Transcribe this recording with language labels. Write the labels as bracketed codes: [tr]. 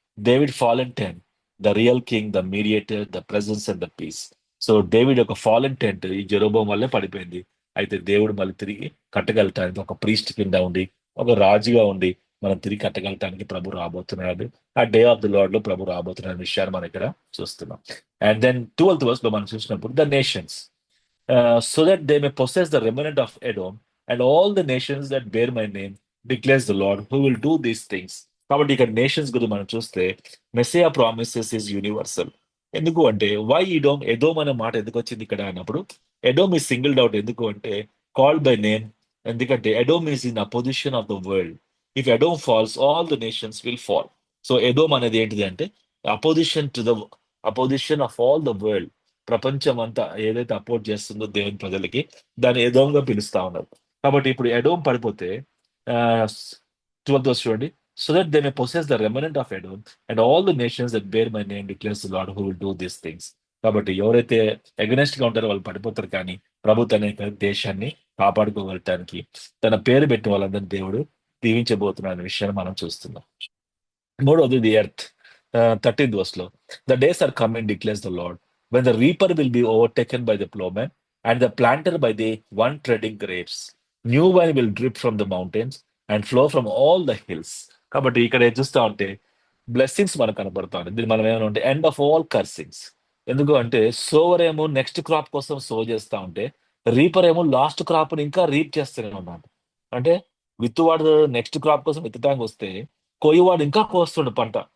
[en] David fallen tent, the real king, the mediator, the presence and the peace. [te] So David ఒక fallen tent ఈ జెరూబోం వల్లే పడిపోయింది. అయితే దేవుడు మళ్ళీ తిరిగి కట్టగలుగుతానికి ఒక ప్రీస్ట్ కింద ఉండి, ఒక రాజుగా ఉండి మనం తిరిగి కట్టగలటానికి ప్రభు రాబోతున్నాడు. ఆ డే ఆఫ్ ది లార్డ్ లో ప్రభు రాబోతున్న విషయాన్ని మనం ఇక్కడ చూస్తున్నాం. [en] and then 12th verse [te] లో మనం చూసినప్పుడు [en] The nations so that they may possess the remnant of Edom and all the nations that bear my name, declares the Lord, who will do these things. [te] కాబట్టి ఇక్కడ nations గురించి మనం చూస్తే [en] Messiah promises is universal. [te] ఎందుకు అంటే why ఎడోమ్, ఎదోమ్ అనే మాట ఎందుకు వచ్చింది ఇక్కడ అన్నప్పుడు ఎడోమ్ ఈ [en] singled out [te] ఎందుకు అంటే [en] Called by name. ఎందుకంటే Edom is in opposition of the world. If Edom falls all the nations will fall. So Edom [te] అనేది ఏంటిది అంటే [en] Opposition to the opposition of all the world. [te] ప్రపంచం అంతా ఏదైతే అపోర్ట్ చేస్తుందో దేవుని ప్రజలకి దాన్ని ఎదోమ్గా పిలుస్తా ఉన్నారు. కాబట్టి ఇప్పుడు ఎడోమ్ పడిపోతే 12th verse చూడండి. [en] So that they may possess the remnant of Edom and all the nations that bear my name declares the Lord who will do these things. [te] కాబట్టి ఎవరైతే అగెనెస్ట్ గా ఉంటారో వాళ్ళు పడిపోతారు, కానీ ప్రభు తన యొక్క దేశాన్ని కాపాడుకోగలటానికి తన పేరు పెట్టిన వాళ్ళందరినీ దేవుడు దీవించబోతున్న అనే విషయాన్ని మనం చూస్తున్నాం. మూడవది ది ఎర్త్. [en] 13th verse లో the days are coming declares the Lord when the reaper will be overtaken by the plowman and the planter by the one treading grapes. New wine will drip from the mountains and flow from all the hills. [te] కాబట్టి ఇక్కడ ఏం చూస్తా ఉంటే blessings మనకు కనబడతా ఉంది. దీన్ని మనం ఏమైనా ఉంటే [en] End of all cursings. [te] ఎందుకు అంటే సోవర్ ఏమో నెక్స్ట్ క్రాప్ కోసం సో చేస్తా ఉంటే రీపర్ ఏమో లాస్ట్ క్రాప్ ని ఇంకా రీప్ చేస్తూనే ఉన్నాడు. అంటే విత్తువాడు నెక్స్ట్ క్రాప్ కోసం విత్తడానికి వస్తే కోయివాడు ఇంకా కోస్తుండు పంట.